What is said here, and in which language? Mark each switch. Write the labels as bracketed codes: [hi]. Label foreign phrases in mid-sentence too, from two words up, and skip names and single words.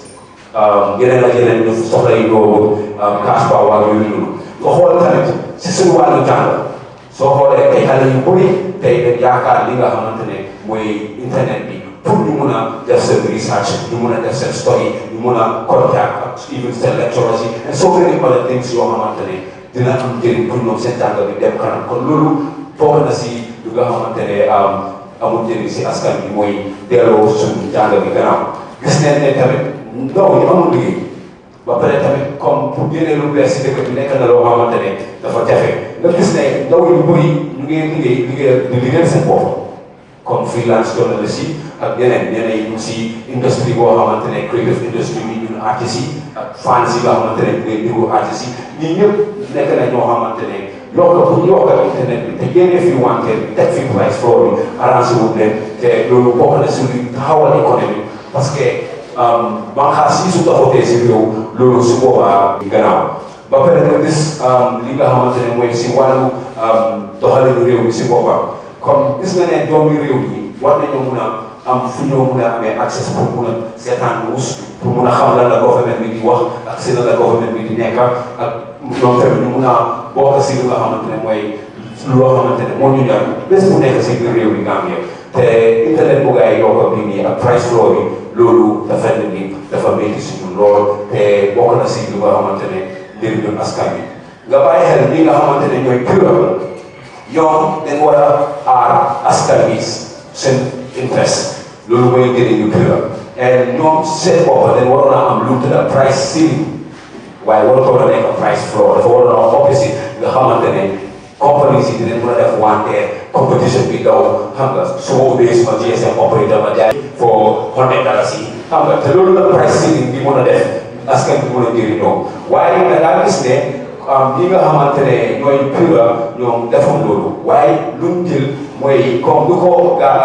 [wo] yeneen ak yeneen ñu soxla yi doo [en] cash power [wo] yooyu noonu nga xool tamit si suñu wàllu jàng soo xoolee tey xale yu bëri tey dañ yaakaar li nga xamante ne mooy internet bi pour ñu mun a def seen research ñu mun a def seen story ñu mun a contact ak even seen lecturers yi [en] and so many other things [wo] yoo xamante ne dina am njëriñ pour ñoom seen jàng bi dem kanam kon loolu bokk na si lu nga xamante ne amul njëriñ si askan bi mooy delloo suñu jàng bi gannaaw gis nañ ne tamit ndaw ñi amul liggéey ba pare tamit comme pour génne lu bees si dëkk bi nekk na loo xamante ne dafa jafe nga gis ne ndaw yu bëri ñu ngi liggéeyal seen bopp comme [en] freelance journalist [wo] yi ak ñeneen yi ñu si industrie boo xamante ne [en] creative industry [wo] bi ñun artistes yi ak fans yi nga xamante ne ngay déglu artistes yi ñii ñëpp nekk na ñoo xamante ne yokk bu ñu yokk ak internet bi te génne fi wanteer bi teg fi [en] price floor [wo] bi arrangé wut leen te loolu bokk na si luy taxawal économie [fr] parce que [wo] banxaas yi su taxawtee si réew loolu su boobaa gannaaw ba pare nga gis li nga xamante ne mooy si wàllu doxalinu réew mi si boppam comme gis nga ne doomi réew mi war nañoo mun a am fu ñoo mun a amee accès pour mun a seetaan news pour mun a xam lan la government bi di wax ak si lan la government bi di nekk ak ñoom tamit ñu mun a bokk si li nga xamante ne mooy loo xamante ne moo ñu ñor bés bu nekk si biir réew mi Gambia te internet bu gaay yokk bi nii ak [en] price floor [wo] yi loolu dafa ne ni dafa métti si ñun lool te bokk na si li nga xamante ne njëriñu askan bi nga bàyyi xel ñi nga xamante ne ñooy PURA ñoom dañ war a aar askan bi seen interest loolu mooy njëriñu PURA et ñoom seen bopp dañ waroon a am lu mu tudd price ceiling waaye warutoo a nekk price floor dafa waroon a am opposite nga xamante ne compagnie si dinañ mën a def wanteer competition bi daw xam nga su ma ubbee suma [en] GSM operator [wo] ma jaay for $100 yi xam nga te loolu la [en] price ceiling [wo] bi mën a def askan bi mën a njëriñoo waaye da ngaa gis ne ñi nga xamante ne ñooy PURA ñoom defoon loolu waaye lu mu jël mooy comme du ko